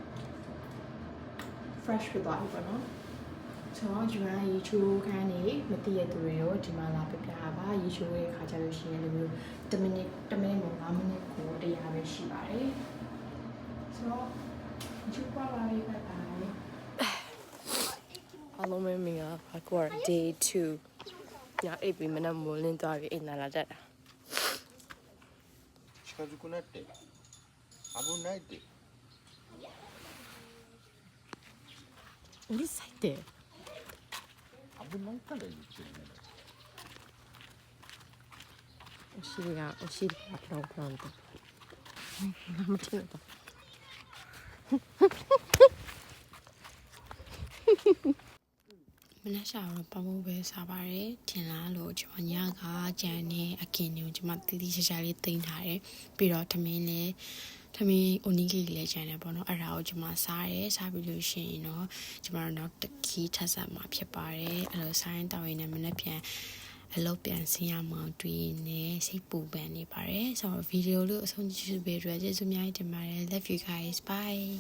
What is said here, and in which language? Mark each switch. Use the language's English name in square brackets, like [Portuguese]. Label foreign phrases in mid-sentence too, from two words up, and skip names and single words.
[Burmese] fresh ဖြစ်သွားပြီပေါ့နော်။ဆိုတော့ဒီမှာရေချိုးခန်းနေမတည့်ရသူတွေကိုဒီမှာလာပြပြပါရေချိုးရဲ့ခါကြလို့ရှိရင်လည်းမျိုး10မိနစ်10မိနစ်ကို5မိနစ်ကို100ပဲရှိပါတယ်ဆိုတော့ရေချိုးပါပါလေးပဲပါ အားလုံးပဲမင်္ဂလာပါကွာ day 2ညအိပ်ပြီးမနက်မိုးလင်းသွားပြီးအိမ်လာတတ်တာ [Japanese] 近づくなって危ないってうるさいって危ないから言ってるねお尻がプロンプロンと何も違う [Burmese] မနက်ရှာတော့ပမိုးပဲစားပါတယ်ထင်လားလို့ကျွန်မညကကြံနေအကင်တွေကိုကျွန်မ တီးတီးရှာရှာလေးတင်ထားတယ်ပြီးတော့ထမင်းအိုနီဂီလည်းကြံတယ်ပေါ့နော်အဲ့ဒါကိုကျွန်မစားတယ်စားပြီးလို့ရှိရင်တော့ကျွန်မတို့နောက်တစ်ခီးထပ်ဆက်မှာဖြစ်ပါတယ်အဲ့လိုဆိုင်းတောင်းရင်လည်းမနက်ပြန်အလုပ်ပြန်ဆင်းရမှတွေးနေစိတ်ပူပန်နေပါတယ်ဆိုတော့ဗီဒီယိုလေးအဆုံးကြည့်ပေးကြတဲ့ကျေးဇူးများတင်ပါတယ် [English] love you guys bye